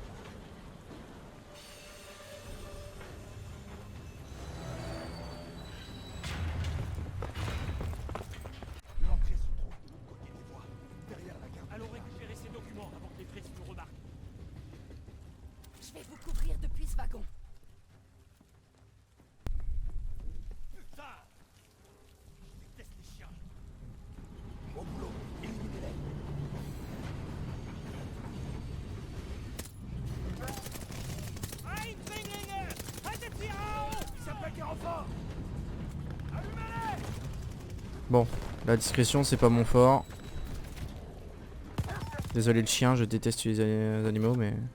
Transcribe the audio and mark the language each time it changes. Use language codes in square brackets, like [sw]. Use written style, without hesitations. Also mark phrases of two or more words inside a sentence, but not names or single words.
[fr] L'entrée se trouve de l'autre côté des voies, derrière la gare. Allons récupérer ces documents avant que les flics nous remarquent. Je vais vous couvrir depuis ce wagon. Putain! Je déteste les chiens. Au boulot, éliminez-les. [de] Eindringlinge! Haltet sie auf! [fr] Ils s'appellent des renforts! Allumez-les! Bon, la discrétion c'est pas mon fort. Désolé le chien, je déteste les animaux mais...